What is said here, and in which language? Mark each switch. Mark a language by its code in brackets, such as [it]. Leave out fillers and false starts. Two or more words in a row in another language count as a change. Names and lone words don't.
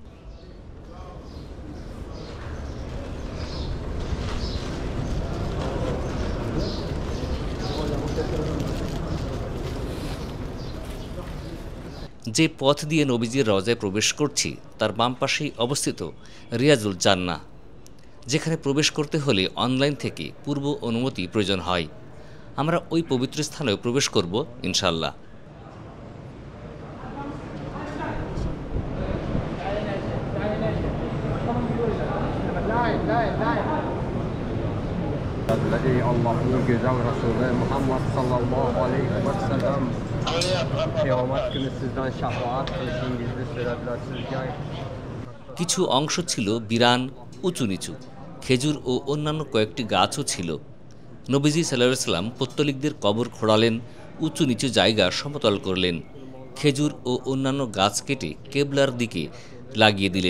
[bn] যে পথ দিয়ে নবীজির রওজায় প্রবেশ করছি তার বাম পাশেই অবস্থিত রিয়াজুল জান্নাহ, যেখানে প্রবেশ করতে হলে অনলাইন থেকে পূর্ব অনুমতি প্রয়োজন হয়। আমরা ওই পবিত্র স্থানেও প্রবেশ করব [ar] إن شاء الله. [tr] Allah'ın güzel Resulü Muhammed [ar] صلى الله عليه وسلم [tr] kıyamet günü sizden şefaat kılsın, gizli sürebilirsiniz. [bn] কিছু অংশ ছিল বিরান, উঁচু নিচু, খেজুর ও অন্যান্য কয়েকটি গাছও ছিল। নবীজি [ar] صلى الله عليه وسلم [bn] পৌত্তলিকদের কবর খোঁড়ালেন, উঁচু নিচু জায়গা সমতল করলেন। খেজুর ও অন্যান্য গাছ কেটে কেবলার দিকে লাগিয়ে দিলেন।